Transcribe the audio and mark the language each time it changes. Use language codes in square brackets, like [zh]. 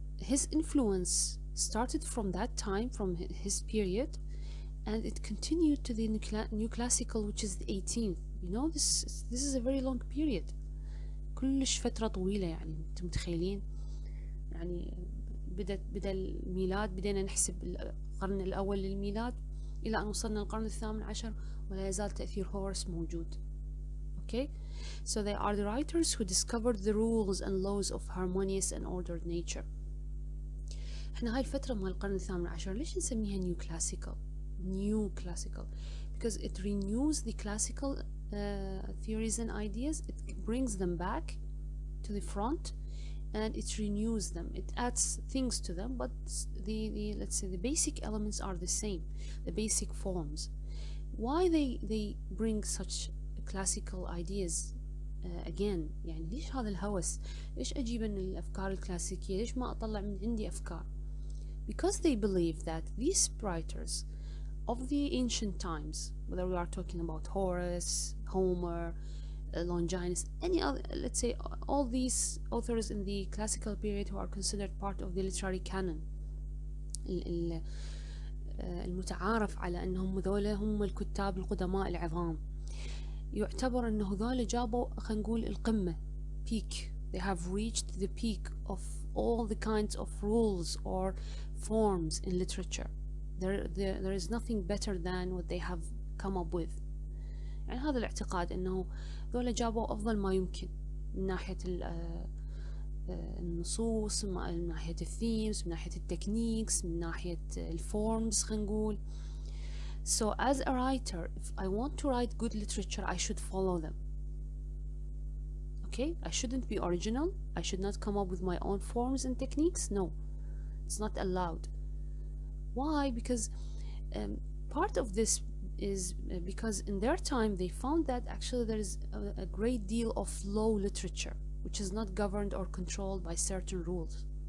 [en] His influence started from that time, from his period, and it continued to the Neoclassical, which is the 18th. You know, this is a very long period. [ar] كلش فترة طويلة، يعني انتم متخيلين؟ يعني بدأ الميلاد، بدينا نحسب القرن الأول للميلاد إلى أن وصلنا القرن الثامن عشر ولا يزال تأثير هورس موجود. [en] Okay, so they are the writers who discovered the rules and laws of harmonious and ordered nature. [ar] احنا هاي الفترة مال القرن الثامن عشر ليش نسميها Neoclassical? [en] Because it renews the classical theories and ideas. It brings them back to the front and it renews them. It adds things to them, but the let's say the basic elements are the same, the basic forms. Why they bring such classical ideas again؟ [ar] يعني ليش هذا الهوس؟ ليش أجيب من الأفكار الكلاسيكية؟ ليش ما أطلع من عندي أفكار؟ [en] Because they believe that these writers of the ancient times, whether we are talking about Horace, Homer, Longinus, any other, let's say all these authors in the classical period who are considered part of the literary canon, [ar] المتعارف على أنهم ذولا هم الكتاب القدماء العظام، يعتبر أنه ذولا جابوا خلينا نقول القمة، [en] peak. They have reached the peak of all the kinds of rules or forms in literature. There is nothing better than what they have come up with. [ar] يعني هذا الاعتقاد أنه ذولا جابوا أفضل ما يمكن من ناحية النصوص، من ناحية الثيمز، من ناحية التكنيكس، من ناحية الفورمز خلينا نقول. [en] So as a writer, if I want to write good literature, I should follow them. Okay, I shouldn't be original. I should not come up with my own forms and techniques. No, it's not allowed. Why? Because part of this is because in their time they found that actually there is a great deal of low literature which is not governed or controlled by certain rules.